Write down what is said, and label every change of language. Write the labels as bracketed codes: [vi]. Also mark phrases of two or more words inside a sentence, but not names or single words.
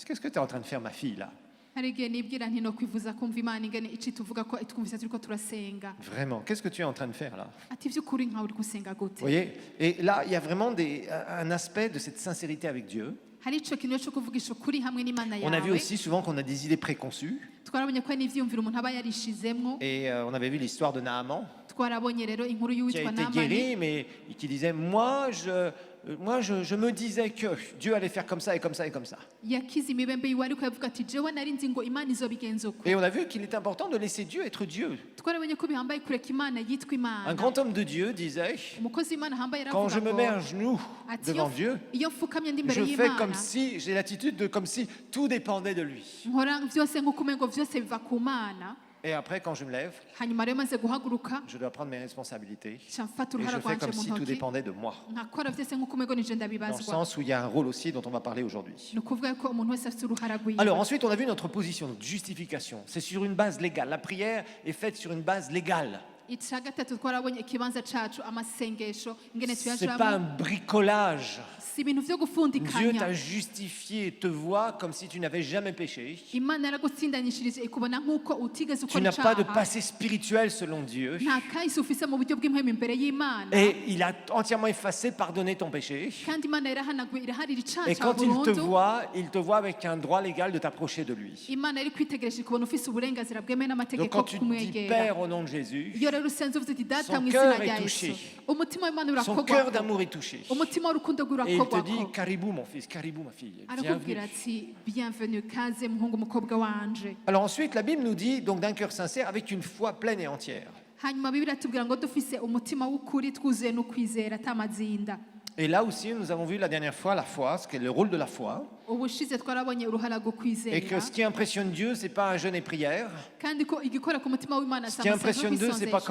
[fr] Qu'est-ce que tu es en train de faire, ma fille, là? [rn] hari igihe nibwira nti no kwivuza kumva imana ingene ici tuvuga ko twumvise turiko turasenga [fr] Vraiment, qu'est-ce que tu es en train de faire, là? [rn] ati vy'ukuri nkawe uri gusenga [fr] Vous [rn] gute [fr] voyez? Et là, il y a vraiment un aspect de cette sincérité avec Dieu. [rn] hari ico kintu cyo kuvugisha ukuri hamwe n'Imana [fr] On a vu [rn] yawe. [fr] aussi souvent qu'on a des idées préconçues. [rn] Twarabonye ko hari n'ivyumviro umuntu aba yarishizemwo. [fr] Et on avait vu l'histoire de Naaman, [rn] Twarabonye rero inkuru [fr] qui a [rn] y'uwitwa [fr] été [rn] Namani [fr] guéri, mais qui disait, je me disais que Dieu allait faire comme ça et comme ça et comme ça. [rn] yakize imibembe yiwe ariko yavuga ati jewe nari nzi ngo Imana izobigenza uko. [fr] Et on a vu qu'il est important de laisser Dieu être Dieu. [rn] Twarabonye ko bihambaye kureka Imana yitwa [fr] Un [rn] Imana. [fr] grand homme de Dieu disait, [rn] Umukozi w'Imana ahambaye [fr] quand je [rn] aravuga [fr] me mets [rn] ngo [fr] à genoux [rn] ati [fr] devant Dieu, [rn] iyo mfukamye ndi imbere [fr] je fais comme [rn] y'Imana [fr] si, j'ai l'attitude de comme si tout dépendait de lui. [rn] nkora vyose nk'uko umengo vyose biva ku Mana. [fr] Et après, quand je me lève, [rn] Hanyuma rero maze guhaguruka [fr] je dois prendre mes responsabilités. [rn] nca mfata [fr] Et [rn] uruhara [fr] je fais [rn] rwanje [fr] comme [rn] mu [fr] si tout [rn] ntoki [fr] dépendait de moi. [rn] nkakora vyose nk'uko umengo nije [fr] Dans le [rn] ndabibazwa. [fr] sens où il y a un rôle aussi dont on va parler aujourd'hui. [rn] Ni ukuvuga ko umuntu wese afite uruhara rwiwe. [fr] Alors ensuite, on a vu notre position, notre justification. C'est sur une base légale. La prière est faite sur une base légale. [rn] Ica gatatu twarabonye ikibanza cacu amasengesho ingene [fr] C'est pas un [rn] tuyajamwo [fr] bricolage. [rn] si ibintu vyo [fr] Dieu [rn] gufundikanya. [fr] t'a justifié, te voit comme si tu n'avais jamais péché. [rn] Imana yaragutsindanishirije ikubona nk'uko utigeze [fr] Tu [rn] ukora [fr] n'as pas de [rn] icaha. [fr] passé spirituel selon Dieu. [rn] Nta kahise ufise mu buryo bw'impwemu imbere y'Imana. [fr] Et il a entièrement effacé, pardonné ton péché. [rn] Kandi Imana yarahanaguye iraharira icaha [fr] Et [rn] cawe [fr] quand [rn] burundu. [fr] il te voit avec un droit légal de t'approcher de lui. [rn] Imana yari kwitegereje ikubona ufise uburenganzira bwemewe [fr] Donc [rn] n'amategeko [fr] quand tu dis [rn] kumwegera. [fr] Père au nom de Jésus, [rn] Iyo rero usenze uvuze uti data [fr] son [rn] mu [fr] cœur [rn] izina [fr] est [rn] rya [fr] touché. [rn] Yesu, umutima w'Imana [fr] son cœur [rn] urakogwako, [fr] d'amour est touché. [rn] umutima w'urukundo [fr] Et il te dit, [rn] urakogwako. [fr] caribou mon fils, caribou ma fille, [rn] Arakubwira [fr] bienvenue. [rn] ati bienvenue kaze muhungu mukobwa wanje. [fr] Alors ensuite, la Bible nous dit, donc d'un cœur sincère, avec une foi pleine et entière. [rn] Hanyuma Bibiliya itubwira ngo dufise umutima w'ukuri twuzuye no kwizera atamazinda. [fr] Et là aussi, nous avons vu la dernière fois la foi, ce qu'est le rôle de la foi. [rn] Ubushize twarabonye uruhara rwo [fr] Et que [rn] kwizera [fr] ce qui impressionne Dieu, c'est pas un jeûne et prière. [rn] kandi ko igikora ku mutima w'Imana [fr] Ce qui impressionne Dieu, c'est pas